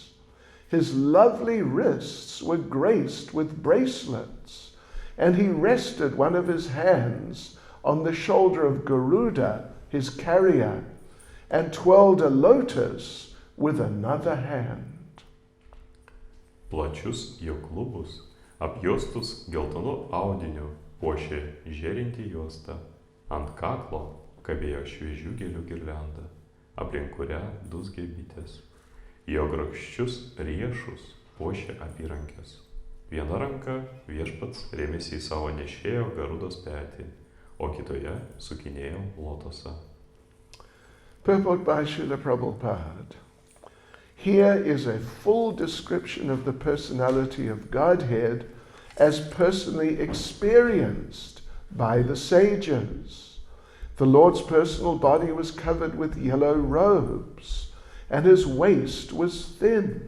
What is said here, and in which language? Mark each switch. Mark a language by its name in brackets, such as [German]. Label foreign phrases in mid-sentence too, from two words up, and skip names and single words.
[English] His lovely wrists were graced with bracelets, and he rested one of his hands on the shoulder of Garuda, his carrier, and twirled a lotus with another hand. [Lithuanian] Plačius jo klubus, apjuostus geltonu audiniu, puošė žėrinti juosta. Ant kaklo kabėjo šviežių gėlių girlianda, aplink kurią dūzgė bitės. Jo grakščius riešus puošė apyrankės. Viena ranka viešpats rėmėsi į savo nešėjo garudos petį, o kitoje sukinėjo lotosą. [English] Purport by Srila Prabhupada. Here is a full description of the personality of Godhead as personally experienced by the sages. The Lord's personal body was covered with yellow robes, and his waist was thin.